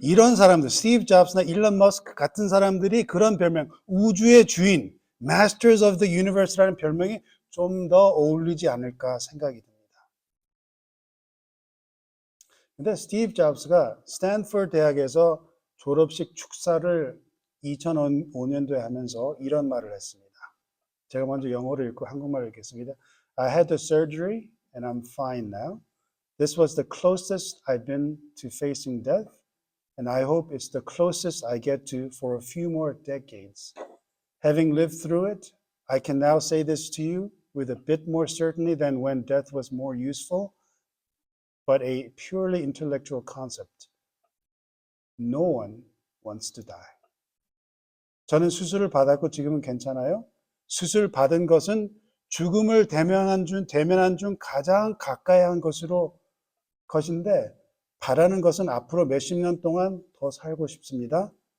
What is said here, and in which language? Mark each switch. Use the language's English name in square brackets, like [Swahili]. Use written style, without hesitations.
[Korean] 이런 사람들, 스티브 잡스나 일론 머스크 같은 사람들이 그런 별명, 우주의 주인, Masters of the Universe라는 별명이 좀 더 어울리지 않을까 생각이 듭니다. 근데 스티브 잡스가 스탠퍼드 대학에서 졸업식 축사를 2005년도에 하면서 이런 말을 했습니다. 제가 먼저 영어를 읽고 한국말을 읽겠습니다. [English] I had the surgery and I'm fine now. This was the closest I've been to facing death, and I hope it's the closest I get to for a few more decades. Having lived through it, I can now say this to you with a bit more certainty than when death was more useful, but a purely intellectual concept. No one wants to die. [Korean] 저는 수술을 받았고 지금은 괜찮아요. 수술 받은 것은 죽음을 대면한 중 가장 가까이 한 것인데 바라는 것은 앞으로 몇십 년 동안 더 살고 싶습니다.